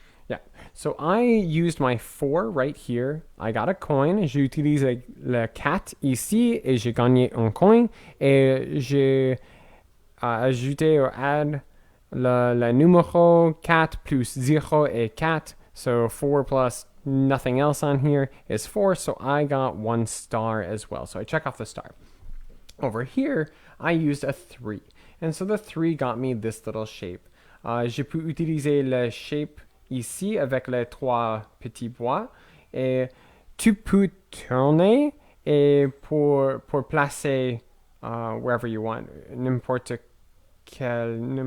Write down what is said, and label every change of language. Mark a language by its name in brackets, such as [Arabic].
[English] Yeah, so I used my 4 right here. I got a coin. [French] J'ai utilisé le 4 ici et j'ai gagné un coin. Et j'ai ajouté ou add le numéro 4 plus 0 et 4. So 4 plus nothing else on here is 4. So I got 1 star as well. So I check off the star. Over here, I used a 3. And so the 3 got me this little shape. J'ai pu utiliser le shape ici avec les 3 petits bois. Et tu peux tourner et pour placer [English] wherever you want, [French] n'importe quel.